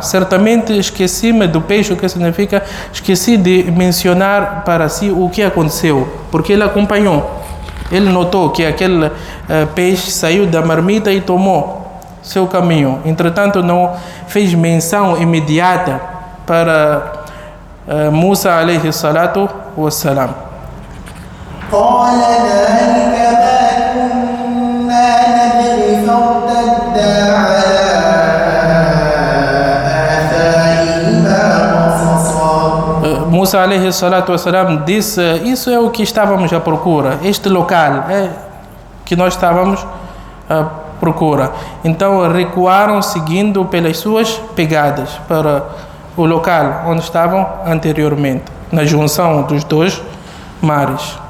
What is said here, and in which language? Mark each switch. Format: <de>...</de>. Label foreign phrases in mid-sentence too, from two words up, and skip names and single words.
<pt>Certamente esqueci-me do peixe, o que significa esqueci de mencionar para si o que aconteceu, porque ele acompanhou. Ele notou que aquele peixe saiu da marmita e tomou seu caminho. Entretanto, não fez menção imediata para Musa</pt> <ar>عليه الصلاة والسلام.</ar> <pt>Musa</pt> <ar>عليه الصلاة والسلام</ar> <pt>disse: isso é o que estávamos à procura, este local é que nós estávamos à procura. Então recuaram seguindo pelas suas pegadas para o local onde estavam anteriormente, na junção dos dois mares.</pt>